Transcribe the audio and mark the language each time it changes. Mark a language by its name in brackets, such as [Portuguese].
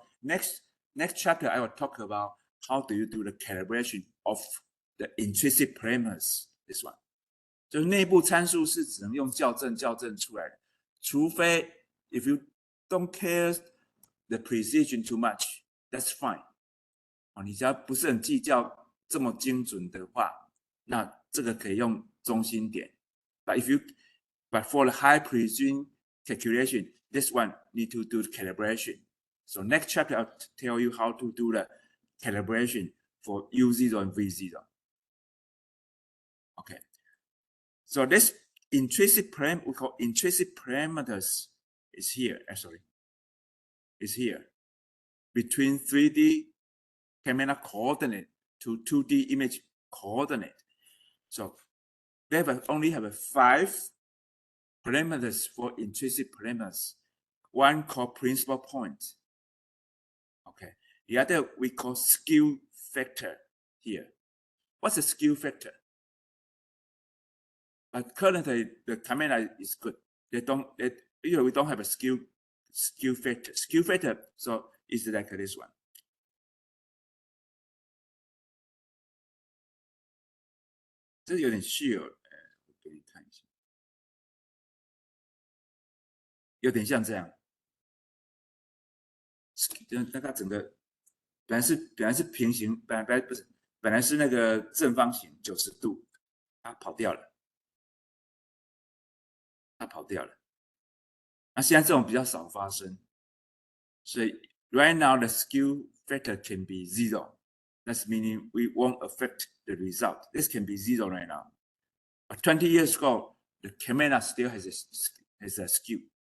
[English] So next chapter, I will talk about how do you do the calibration of the intrinsic parameters. This one. [Chinese] 就是内部参数是只能用校正出来的，除非 [English] if you don't care the precision too much, that's fine. [Chinese] 你只要不是很计较这么精准的话，那这个可以用中心点。 [English] But for the high precision calculation, this one need to do the calibration. So next chapter I'll tell you how to do the calibration for U0 and V0. Okay. So this intrinsic parameter we call intrinsic parameters is here. Actually, is here between 3D camera coordinate to 2D image coordinate. So they only have 5 parameters for intrinsic parameters. One called principal point. Okay. The other we call skew factor here. What's a skew factor? But currently the camera is good. We don't have a skew factor. Skew factor, so it's like this one. [Chinese] 这有点虚哦，我给你看一下，有点像这样。那它整个本来是平行，本来是那个正方形90度，它跑掉了。那现在这种比较少发生，所以 [English] right now the skew factor can be 0. That's meaning we won't affect the result. This can be 0 right now. But 20 years ago, the camera still has a skew.